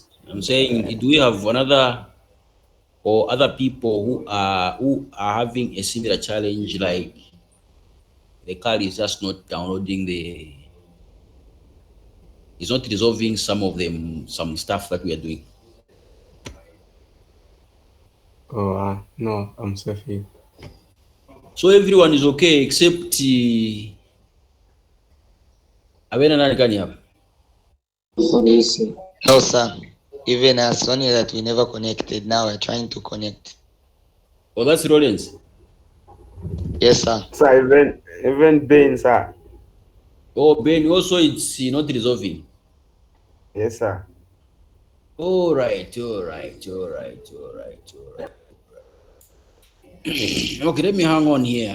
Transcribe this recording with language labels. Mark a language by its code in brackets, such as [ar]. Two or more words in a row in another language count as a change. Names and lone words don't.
[en] I'm saying, do we have another or other people who are having a similar challenge, like the card is just not downloading it's not resolving some stuff that we are doing? Oh, no, I'm safe here. So everyone is okay except [bem] Abena nani kani hapa? [en] No, sir. Even us, only that we never connected. Now we're trying to connect. Oh, that's Rollins. Yes, sir. So even Ben, sir. Oh, Ben, also it's not resolving. Yes, sir. All right. Okay, let me hang on here.